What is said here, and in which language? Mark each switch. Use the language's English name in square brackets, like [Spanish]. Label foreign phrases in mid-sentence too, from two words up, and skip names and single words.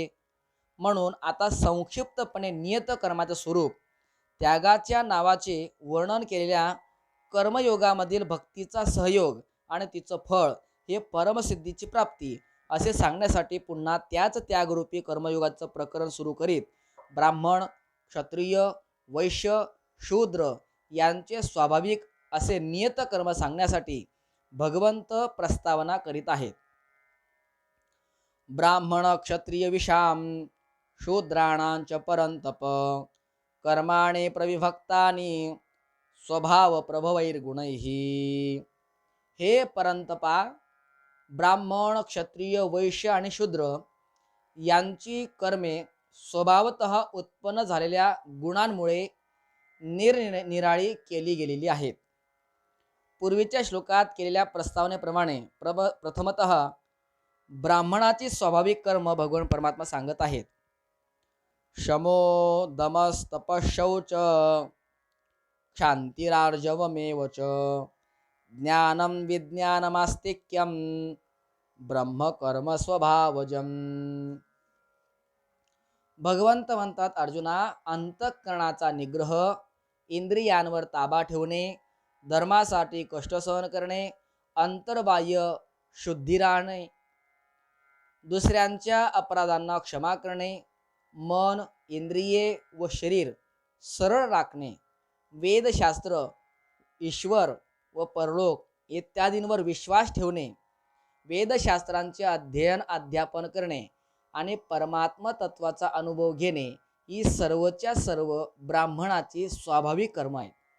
[Marathi] म्हणून आता संक्षिप्तपणे नियत कर्माचे स्वरूप, त्यागाच्या नावाचे वर्णन केलेल्या कर्मयोगामधील भक्तीचा सहयोग आणि तिचं फळ हे परमसिद्धीची प्राप्ती असे सांगण्यासाठी पुन्हा त्याच त्यागरूपी कर्मयोगाचं प्रकरण सुरू करीत ब्राह्मण, क्षत्रिय, वैश्य, शूद्र यांचे स्वाभाविक असे नियत कर्म सांगण्यासाठी भगवंत प्रस्तावना करीत आहेत. [Sanskrit] ब्राह्मण क्षत्रिय विषाम शूद्राणांच परंतप कर्माणे प्रविभक्तानि स्वभाव प्रभवैर्गुणैः. [Marathi] हे परंतपा, ब्राह्मण, क्षत्रिय, वैश्य आणि शूद्र यांची कर्मे स्वभावतः उत्पन्न झालेल्या गुणांमुळे निरनिराळी केली गेलेली आहेत. पूर्वीच्या श्लोकात केलेल्या प्रस्तावनेप्रमाणे प्रथमतः ब्राह्मणाची स्वाभाविक कर्म भगवान परमात्मा सांगत आहेत. [Sanskrit] शमो दमस्तपशौच क्षांतिरार्जवमेव च ज्ञानं विज्ञानमास्तिक्यं ब्रह्मकर्म स्वभावजम. [Marathi] भगवंत म्हणतात, अर्जुना, अंतःकरणाचा निग्रह, इंद्रियांवर ताबा ठेवणे, धर्मासाठी कष्ट सहन करणे, अंतर्बाह्य शुद्धी राहणे, दुसऱ्यांच्या अपराधांना क्षमा करणे, मन, इंद्रिये व शरीर सरळ राखणे, वेदशास्त्र, ईश्वर व परलोक इत्यादींवर विश्वास ठेवणे, वेदशास्त्रांचे अध्ययन अध्यापन करणे आणि परमात्मा तत्वाचा अनुभव घेणे ही सर्वच्या सर्व ब्राह्मणाची स्वाभाविक कर्म आहेत.